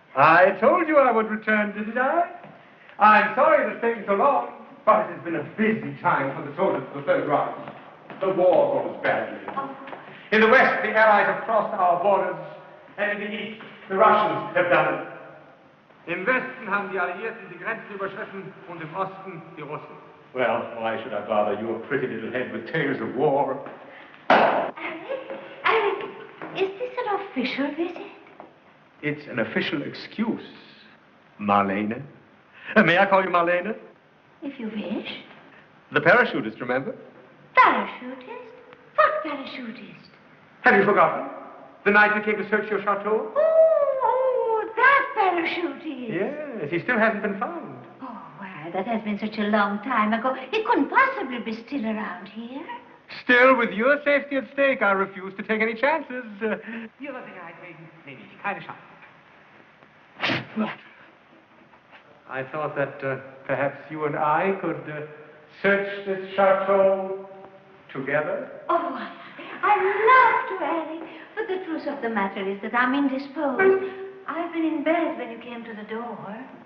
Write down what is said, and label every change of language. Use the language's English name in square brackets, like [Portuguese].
[English] I told you I would return, didn't I? I'm sorry it's taken so long, but it has been a busy time for the soldiers of the Third Reich. The war goes badly. In the West, the Allies have crossed our borders, and in the East, the Russians have done it. [German] Im Westen haben die Alliierten die Grenzen überschritten und im Osten die Russen. [English] Well, why should I bother your pretty little head with tales of war? Alec, is this an official visit? It's an official excuse, Marlene. May I call you Marlene? If you wish. The parachutist, remember? Parachutist? What parachutist? Have you forgotten? The night we came to search your chateau? Oh, that parachutist. Yes, he still hasn't been found. Oh, well, that has been such a long time ago. He couldn't possibly be still around here. Still, with your safety at stake, I refuse to take any chances. [German] Ihrer Sicherheit wegen nehme ich keine Chance. [English] Yeah. I thought that perhaps you and I could search this chateau together. Oh, I'd love to, Alec. But the truth of the matter is that I'm indisposed. I've been in bed when you came to the door.